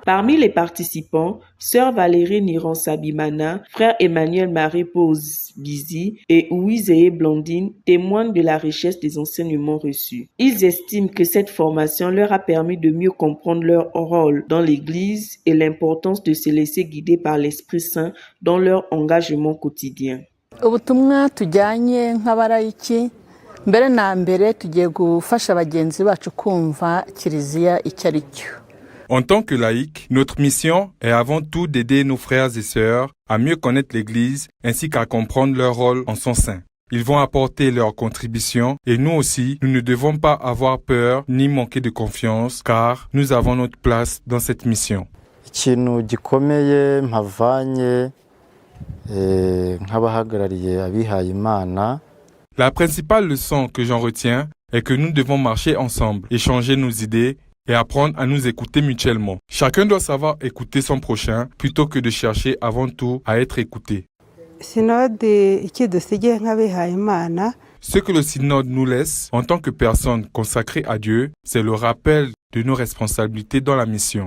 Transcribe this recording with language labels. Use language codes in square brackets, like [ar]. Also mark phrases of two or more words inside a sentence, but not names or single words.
[fr] Parmi les participants, Sœur Valérie Niran-Sabimana, Frère Emmanuel Marie-Pose Bizi et Ouizeye Blandine témoignent de la richesse des enseignements reçus. Ils estiment que cette formation leur a permis de mieux comprendre leur rôle dans l'Église et l'importance de se laisser guider par l'Esprit Saint dans leur engagement quotidien. [rw] Ubutumwa tujyanye nk'abarayiki mbere na mbere tugiye gufasha bagenzi bacu kumva kiliziya icyo ari cyo. [fr] En tant que laïcs, notre mission est avant tout d'aider nos frères et sœurs à mieux connaître l'Église ainsi qu'à comprendre leur rôle en son sein. Ils vont apporter leur contribution et nous aussi, nous ne devons pas avoir peur ni manquer de confiance car nous avons notre place dans cette mission. [rw] Ikintu gikomeye mpavanye nk'abahagarariye abihaye Imana. [fr] La principale leçon que j'en retiens est que nous devons marcher ensemble, échanger nos idées et apprendre à nous écouter mutuellement. Chacun doit savoir écouter son prochain plutôt que de chercher avant tout à être écouté. Ce que le synode nous laisse en tant que personnes consacrées à Dieu, c'est le rappel de nos responsabilités dans la mission.